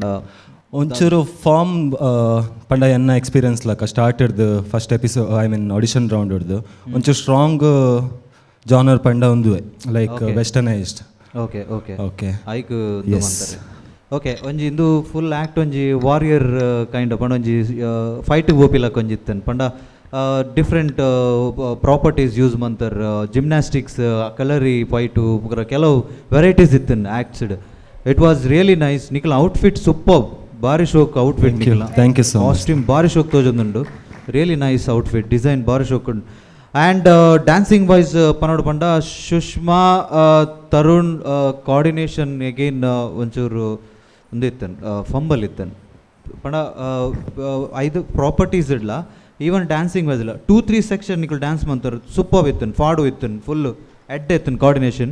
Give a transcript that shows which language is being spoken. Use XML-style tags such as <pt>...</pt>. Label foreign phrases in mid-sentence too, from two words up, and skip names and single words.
<tcy>ಒಂಚೂರು ಫಾರ್ಮ್ ಪಂಡ ಎನ್ನ ಎಕ್ಸ್ಪೀರಿಯನ್ಸ್ ಲಕ್ಕ ಸ್ಟಾರ್ಟೆಡ್ದು</tcy> <en>first episode I mean audition round</en> <tcy>ಹಿಡ್ದು ಒಂಚೂರು</tcy> <en>strong genre</en> <tcy>ಪಂಡ ಒಂದು</tcy> <en>like westernised. okay okay ಓಕೆ</en> <tcy>ಐಕ್ ಅಂತಾರೆ. ಓಕೆ ಒಂಜಿ ಇಂದು</tcy> <en>full act</en> <tcy>ಒಂಜಿ</tcy> <en>warrior kind</en> <tcy>ಪಂಡ ಒಂಜಿ ಫೈಟ್ ಗೋಪಿಲಕ್ಕ ಒಂಜಿತ್ತನ್ ಪಂಡ</tcy> <en>different properties</en> <kn>ಯೂಸ್ ಮಾಡ್ತಾರೆ,</kn> <tcy>ಜಿಮ್ನಾಸ್ಟಿಕ್ಸ್ ಕಲರಿ ಫೈಟು ಕೆಲವು ವೆರೈಟೀಸ್ ಇತ್ತನ್ ಆ್ಯಕ್ಟ್ಸ್ಡ್.</tcy> <en>It was really nice. ನಿಖಿಲ್ outfit super,</en> <tcy>ಭಾರಿ ಶೋಕ್</tcy> <en>ಔಟ್ಫಿಟ್. Thank you so much.</en> <tcy>ಕಾಸ್ಟ್ಯೂಮ್ ಭಾರಿ ಶೋಕ್ ತೋಜೊಂದುಂಡು,</tcy> <en>really nice outfit,</en> <tcy>ಡಿಸೈನ್ ಭಾರಿ ಶೋಕ್ ಉಂಡು.</tcy> <en>and dancing wise</en> <tcy>ಪನ್ನೋಡು ಪಂಡ ಸುಷ್ಮಾ ತರುಣ್</tcy> <en>coordination again</en> <tcy>ಒಂಚೂರು ಒಂದು ಇತ್ತನ್ ಫಂಬಲ್ ಇತ್ತನ್ ಪಂಡ 5 ಪ್ರಾಪರ್ಟೀಸ್ ಇಡ್ಲ</tcy> <en>even dancing wise</en> <tcy>ಇಲ್ಲ 2-3 ಸೆಕ್ಷನ್ ನಿಖಲ್</tcy> <kn>ಡ್ಯಾನ್ಸ್ ಮಾಡ್ತಾರೆ</kn> <tcy>ಸೂಪರ್ ಇತ್ತನ್, ಫಾಡು ಇತ್ತನ್, ಫುಲ್ಲು ಎಡ್ಡೆ ಇತ್ತನ್ ಕೋಆರ್ಡಿನೇಷನ್.</tcy>